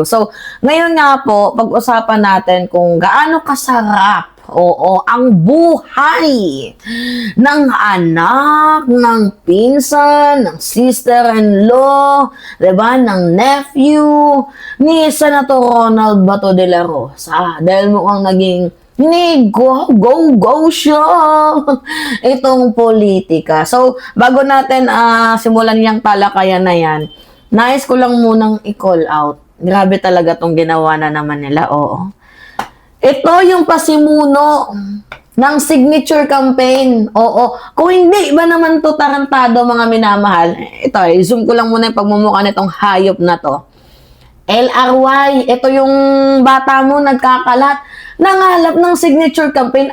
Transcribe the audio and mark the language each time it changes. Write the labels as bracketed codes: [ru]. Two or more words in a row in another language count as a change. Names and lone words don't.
[tl] So, ngayon nga po, pag-usapan natin kung gaano kasarap, ang buhay ng anak, ng pinsan, ng sister-in-law, diba, ng nephew, ni Senator Ronald Bato de la Rosa. Dahil mukhang naging go siya itong politika. So, bago natin simulan yung talakayan na yan, nais ko lang munang i-call out. Grabe talaga tong ginawa na naman nila, oo. Ito yung pasimuno ng [en] signature campaign. [tl] Oo. Kung hindi ba naman to tarantado, mga minamahal, ito, zoom ko lang muna yung pagmumukha nitong hayop na to. LRY, ito yung bata mo nagkakalat, nangalap ng [en] signature campaign.